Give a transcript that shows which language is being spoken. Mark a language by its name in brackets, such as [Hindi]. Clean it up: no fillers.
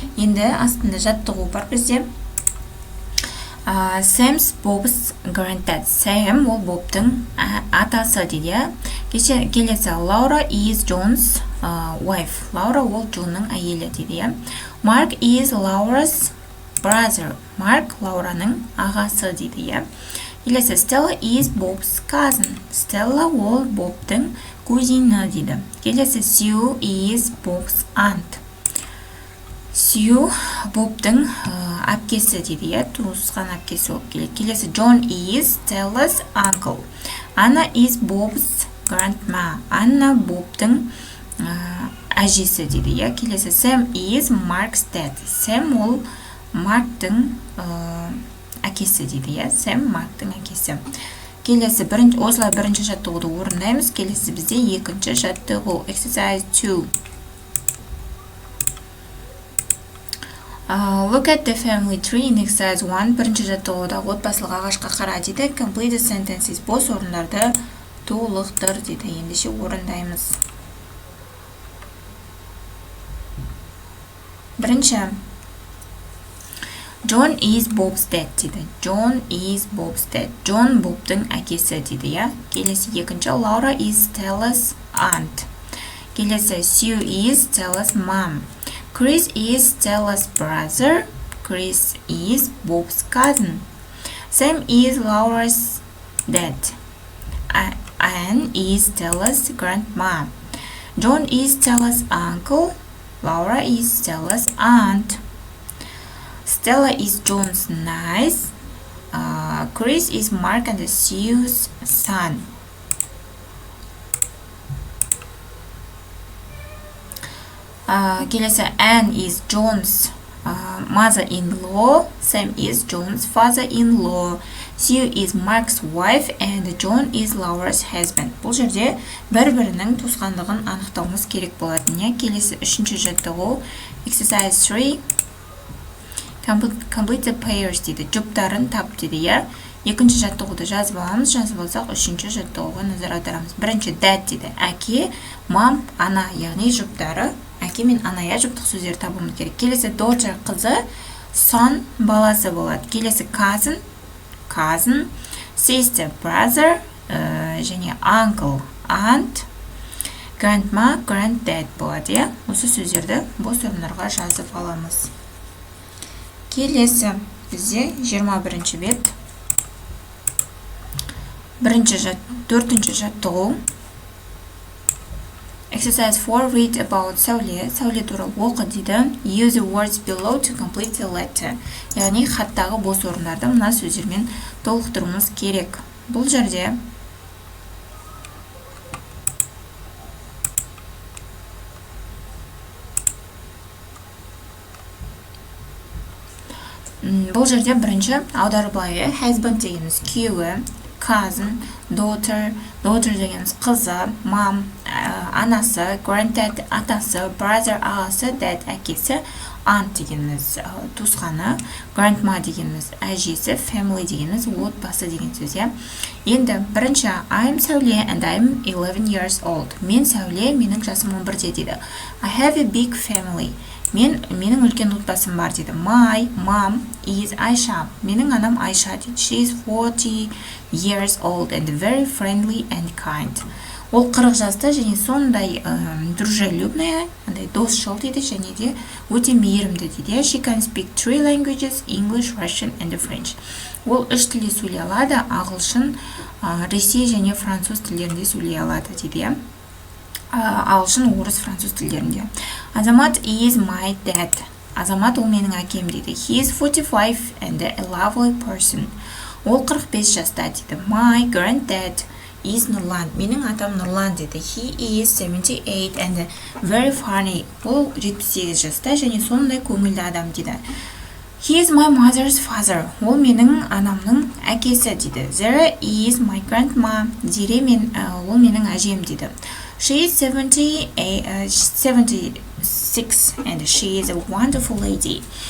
[Kazakh] Енді астында жаттығу бар бізде. [English] Sam's Bob's granddad. [Kazakh] Sam ол Бобтың атасы дейді. [English] Келесі Laura is John's wife. [Kazakh] Laura ол Джонның әйелі дейді. [English] Mark is Laura's brother. [Kazakh] Mark Лаураның ағасы дейді. [English] Келесі Stella is Bob's cousin. [Kazakh] Stella ол Бобтың кузина дейді. [English] Келесі Sue is Bob's aunt. [Kazakh] Sue Бобтың әпкесі дейді, туысқан әпкесі болып келеді. [English] Келесі John is Stella's uncle. Anna is Bob's grandma. [Kazakh] Анна Бобтың әжесі дейді. [English] Келесі Sam is Mark's dad. [Kazakh] Sam ол Марктың әкесі дейді. Sam Марктың әкесі. Келесі осылай бірінші жаттығуды орындаймыз. Келесі бізде екінші жаттығу [English] exercise 2. Look at the family tree in exercise 1. [Kazakh] Бірінші жаттығуда отбасылық ағашқа қара дейді. [English] Complete the sentences. [Kazakh] Бос орындарды толықтыр дейді. Ендеше орындаймыз. [English] Бірінші John is Bob's dad дейді. John is Bob's dad. [Kazakh] John Бобтың әкесі дейді. [English] Келесі екінші Laura is Stella's aunt. Келесі Sue is Stella's mom. Chris is Stella's brother. Chris is Bob's cousin. Sam is Laura's dad. Anne is Stella's grandma. John is Stella's uncle. Laura is Stella's aunt. Stella is John's niece. Chris is Mark and Sue's son. Келесі Anne is John's mother-in-law. Sam is John's father-in-law. Sue is Mark's wife and John is Laura's husband. [Kazakh] Бұл жерде бір-бірінің туысқандығын анықтауымыз керек болатын. Келесі үшінші жаттығу exercise 3. [English] Complete the pairs дейді. [Kazakh] Жұптарын тап дейді. Екінші жаттығуды жазып аламыз. Жазып алсақ, үшінші жаттығуға назар аударамыз. Бірінші dad дейді. Әке, мам, ана, яғни жұптары. Әке мен анaya жұптық сөздер табуымыз керек. Келесі daughter қызы, son баласы болады. Келесі cousin, sister, brother, және uncle, aunt, grandma, granddad болады. Осы сөздерді бос орындарға жазып аламыз. Келесі бізде 21-ші бет. Төртінші жаттығу. [English] Exercise 4. Read about сәуле. [Kazakh] Сәуле туралы оқы дейді. [English] Use the words below to complete the letter. [Kazakh] Яғни хаттағы бос орындарды мына сөздермен толықтыруымыз керек. Бұл жерде бірінші аударып былай. Husband дегеніміз күйеуі, cousin, daughter дегеніміз қызы, mom анасы, granddad атасы, brother ағасы, dad әкесі, aunt дегеніміз туысқаны, grandma дегеніміз әжесі, family дегеніміз отбасы деген сөз. Енді бірінші [English] I'm Сәуле and I'm 11 years old. [Kazakh] Мен Сәуле, менің жасым 11-де дейді. [English] I have a big family. [Kazakh] Менің үлкен отбасым бар дейді. [English] My mom is Aisha. [Kazakh] Менің анам Айша дейді. [English] She is 40 years old and very friendly and kind. [Kazakh] Ол 40 жаста және сондай дружелюбная, досшыл дейді, және де өте мейірімді дейді. [English] She can speak 3 languages, English, Russian and French. [Kazakh] Ол 3 тілде сөйлей алады, ағылшын, ресей және француз тілдерінде сөйлей алады дейді. Ағылшын, орыс, француз тілдерінде. [English] Азамат is my dad. [Kazakh] Азамат ол менің әкем дейді. [English] He is 45 and a lovely person. [Kazakh] Ол 45 жаста дейді. [English] My granddad is Нұрлан. [Kazakh] Менің атам Нұрлан дейді. [English] He is 78 and very funny. [Kazakh] Ол 78 жаста және сондай көңілді адам дейді. [English] He is my mother's father. [Kazakh] Ол менің анамның әкесі дейді. [English] Zara is my grandma. [Kazakh] Зере ол менің әжем дейді. [English] She is 76 and she is a wonderful lady.